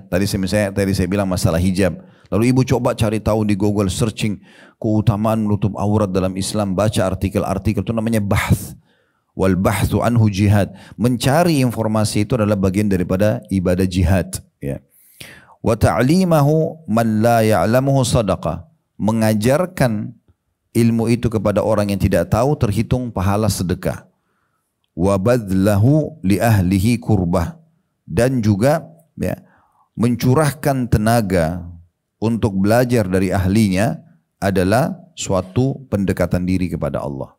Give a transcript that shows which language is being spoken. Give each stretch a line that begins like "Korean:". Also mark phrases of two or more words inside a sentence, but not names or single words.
Indonesian: Tadi saya bilang masalah hijab. Lalu ibu coba cari tahu di Google, searching keutamaan menutup aurat dalam Islam, baca artikel-artikel, itu namanya bahth.
Arabic: والبحث عنه جهاد.
Indonesian: Mencari informasi itu adalah bagian daripada ibadah jihad, ya.
Arabic: وتعليمه من لا يعلمه صدقة.
Indonesian: Mengajarkan ilmu itu kepada orang yang tidak tahu terhitung pahala sedekah.
Arabic: وبذله لأهله قربة.
Indonesian: Dan juga, ya, mencurahkan tenaga untuk belajar dari ahlinya adalah suatu pendekatan diri kepada Allah.